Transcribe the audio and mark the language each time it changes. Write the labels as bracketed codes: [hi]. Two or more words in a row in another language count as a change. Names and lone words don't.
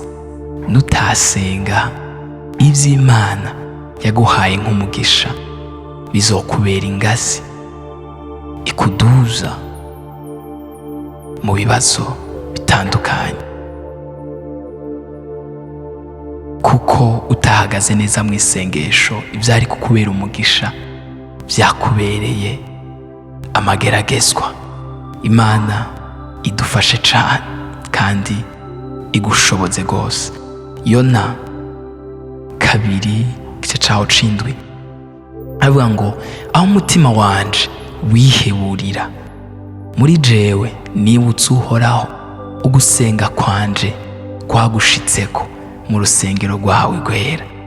[rn] Nutasenga iby'Imana yaguhaye nk'umugisha, bizokubera ingazi ikuduza mu bibazo bitandukanye, kuko utahagaze neza mu isengesho, ibyari kukubera umugisha byakubereye amageragezwa. Imana idufashe cyane kandi igushoboze rwose. Yona 2:7 avuga ngo, aho umutima wanje wiheburira, muri jewe nibutse uhoraho, ugusenga kwanje kwagushitseko mu rusengero rwawe rwera.